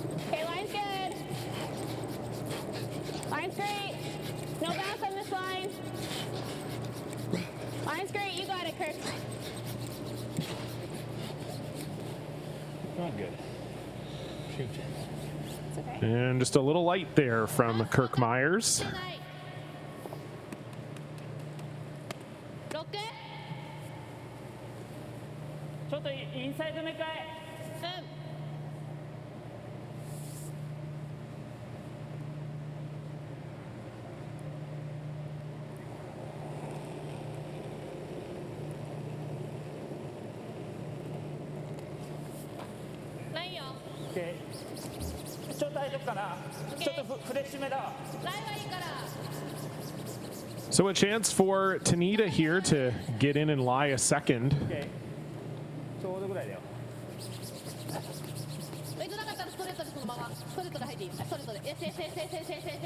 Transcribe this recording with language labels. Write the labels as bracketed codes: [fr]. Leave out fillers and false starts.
[en] Okay, line's good. Line's great. No bounce on this line. Line's great. You got it, Kirk. Not good. Shoot. okay. And just a little light there from Kirk Muyres. [ja] 6ちょっとインサイドめかえ。ないよ。 OK ちょっと大丈夫かな、ちょっとフレッシュめだわ。ないはいいから。 [en] So a chance for Tanida here to get in and lie a second. [ja] OK ちょうどぐらいだよ。ウェイトなかったらストレートでそのままストレートで入っていい。ストレートで。